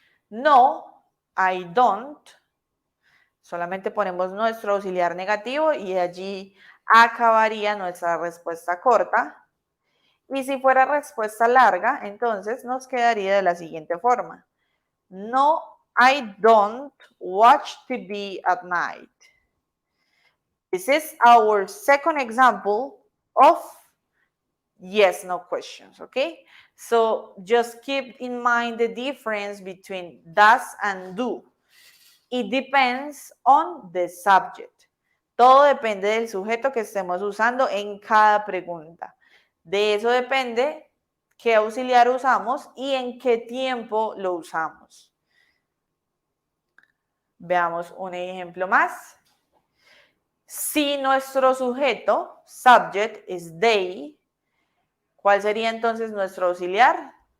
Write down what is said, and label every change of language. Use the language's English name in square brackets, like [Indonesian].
[English] No, I don't. [Spanish] Solamente ponemos nuestro auxiliar negativo y allí acabaría nuestra respuesta corta. Y si fuera respuesta larga, entonces nos quedaría de la siguiente forma. [English] No, I don't watch TV at night. This is our second example of yes, no questions, okay? So just keep in mind the difference between does and do. It depends on the subject. [Spanish] Todo depende del sujeto que estemos usando en cada pregunta. De eso depende qué auxiliar usamos y en qué tiempo lo usamos. Veamos un ejemplo más. Si nuestro sujeto, subject, es they, ¿cuál sería entonces nuestro auxiliar?